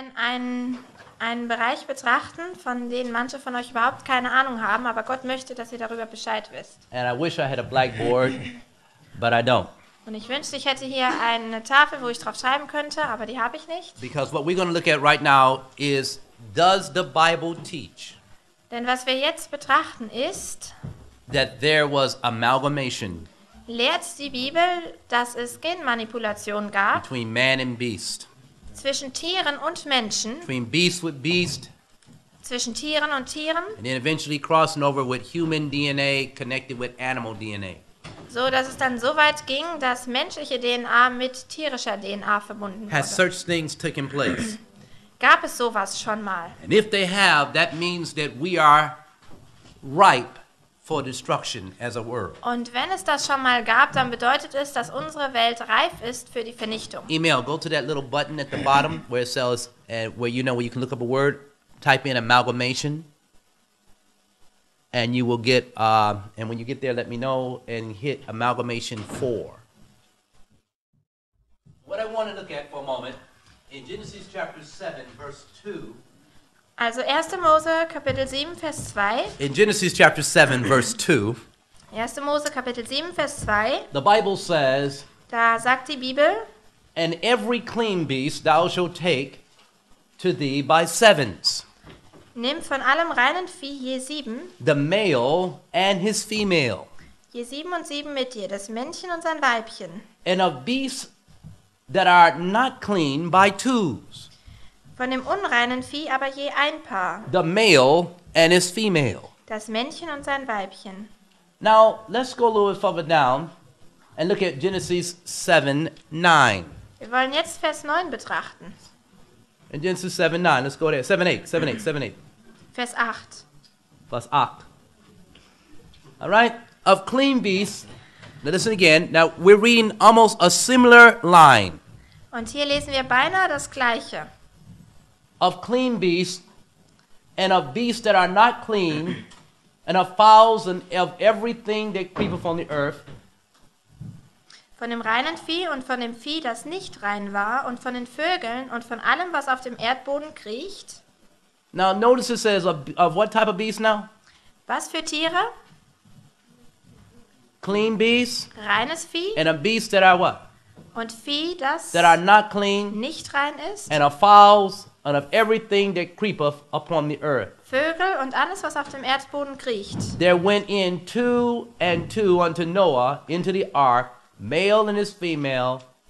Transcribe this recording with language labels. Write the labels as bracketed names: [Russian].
[German] einen Bereich betrachten, von dem manche von euch überhaupt keine Ahnung haben, aber Gott möchte, dass ihr darüber Bescheid wisst. [English] And I wish I had a blackboard, but I don't. [German] Und ich wünschte, ich hätte hier eine Tafel, wo ich drauf schreiben könnte, aber die habe ich nicht. [English] Because what we're going to look at right now is, does the Bible teach [German] Denn was wir jetzt betrachten ist, [English] that there was amalgamation [German] lehrt die Bibel, dass es Genmanipulation gab [English] between man and beast, [German] zwischen Tieren und Menschen, [English] between beast with beast, [German] zwischen Tieren und Tieren, [English] and then eventually crossing over with human DNA connected with animal DNA. [German] so dass es dann so weit ging, dass menschliche DNA mit tierischer DNA verbunden [English] Has [German] wurde. [English] such things taken place? [German] Gab es sowas schon mal? [English] And if they have, that means that we are ripe for destruction as a world. [German] Und wenn es das schon mal gab, dann bedeutet es, dass unsere Welt reif ist für die Vernichtung. [English] Email, go to that little button at the bottom where it says, where you can look up a word, type in amalgamation, and you will get, and when you get there, let me know, and hit amalgamation 4. What I want to look at for a moment, in Genesis chapter 7, verse 2, [German] Also 1. Mose Kapitel 7, Vers 2. [English] in Genesis chapter 7, verse 2, [German] 1. Mose Kapitel 7, Vers 2. [English] the Bible says, [German] Da sagt die Bibel, [English] and every clean beast thou shalt take to thee by sevens, [German] nimm von allem reinen Vieh je 7, [English] the male and his female, [German] je 7 und 7 mit dir, das Männchen und sein Weibchen. [English] and of beasts that are not clean by twos, [German] Von dem unreinen Vieh aber je ein Paar, [English] the male and his female. [German] das Männchen und sein Weibchen. [English] Now, let's go a little bit further down and look at Genesis 7:9. [German] Wir wollen jetzt Vers 9 betrachten. [English] In Genesis 7:9, let's go there. 7:8, 7:8, 7:8. [German] Vers 8. [English] Plus 8. All right? Of clean beasts, now listen again. Now, we're reading almost a similar line. [German] Und hier lesen wir beinahe das Gleiche. [English] Of clean beasts, and of beasts that are not clean, and of fowls, and of everything that creepeth on the earth, [German] Von dem reinen Vieh und von dem Vieh, das nicht rein war, und von den Vögeln und von allem, was auf dem Erdboden kriecht. [English] Now, notice it says of what type of beast now? [German] Was für Tiere? [English] Clean beasts, [German] Reines Vieh [English] and of beasts that are what? [German] und Vieh, das [English] That are not clean, [German] nicht rein ist. [English] and of fowls, and of everything that creepeth upon the earth. [German] Vögel und alles, was auf dem Erdboden kriecht. [English] There went in 2 and 2 unto Noah into the ark, male and his female,